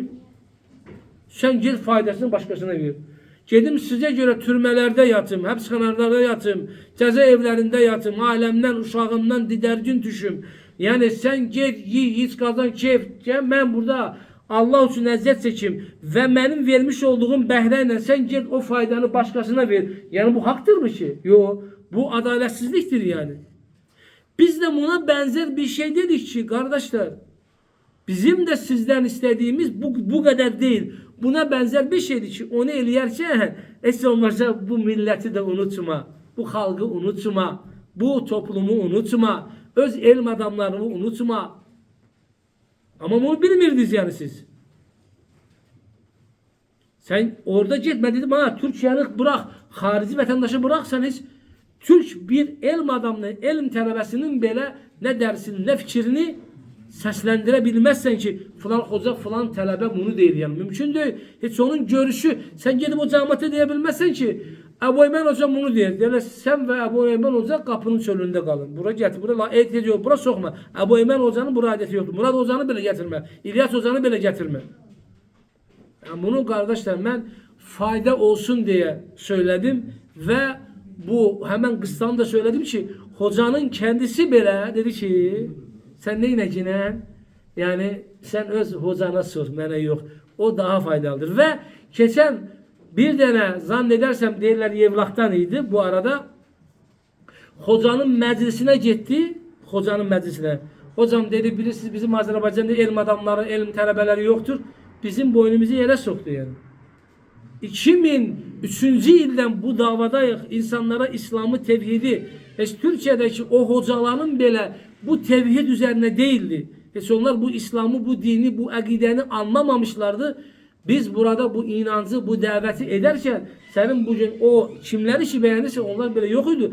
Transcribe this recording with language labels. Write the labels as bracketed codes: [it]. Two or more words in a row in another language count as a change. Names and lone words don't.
[az] Sən gel faydasını başqasına ver. Gedim sizə görə türmələrdə yatım, həbsxanalarda yatım, cəza evlərində yatım, ailəmdən, uşağımdan didərgin düşüm. Yəni sən gel, yi, hiç qazan, keyf. Mən burada Allah üçün əziyyət çəkim və mənim vermiş olduğum bəhrə ilə sən gel o faydanı başqasına ver. Yəni bu haqdırmı ki? Yox. Bu adalətsizlikdir yani. [tr] Biz de buna benzer bir şey dedik ki kardeşler, bizim de sizden istediğimiz bu kadar değil. Buna benzer bir şeydi ki onu [az] eləyərkən heç olmazsa [tr] bu milleti de unutma, bu halkı unutma, bu toplumu unutma, [az] öz elm adamlarını [tr] unutma. [az] Ama bunu bilmirdiniz yani siz. [tr] Sen orada gitme dedim, ha Türkiye'lik bırak, harici vatandaşı bırak, [az] sen hiç Türk bir elm adamının, elm tələbəsinin belə nə dərsini, nə fikrini səsləndirə bilməzsən ki, filan hoca, filan tələbə bunu deyir. Yəni mümkün deyil. Heç onun görüşü, sən gedib o cəmiyyətə deyə bilməzsən ki, Əbu Eymən hoca bunu deyir. Deyirlər, sən və Əbu Eymən hoca qapının çölündə qalın. Bura gətir, bura ehtiyacı yox, bura soxma. Əbu Eymən hocanın bura adəti yoxdur. Murad hocanı belə gətirmə. İlyas hocanı belə gətirmə. Yəni bunu qardaşlar, mən fayda olsun deyə söylədim və bu [tr] hemen kıssanı da söyledim ki hocanın kendisi bile dedi ki sen neyine ginen yani sen öz hocana sor, bana yok, o daha faydalıdır. Ve geçen bir tane zannedersem değerler Yevlak'tan idi bu arada, hocanın meclisine gitti, hocanın meclisine. Hocam dedi, bilirsiniz bizim Azerbaycan'da elm adamları, [az] elm tələbələri [tr] yoktur, bizim boynumuzu yere soktu yani. [az] 2003 ildən bu davadayıq, insanlara İslamı, tevhidi. Heç Türkiyədəki o hocaların belə bu tevhid üzərine değildi. Heç onlar bu İslamı, bu dini, bu əqidəni anlamamışlardı. Biz burada bu inancı, bu dəvəti edərkən, sənin bugün o kimləri ki bəyənirsə, onlar belə yox idi.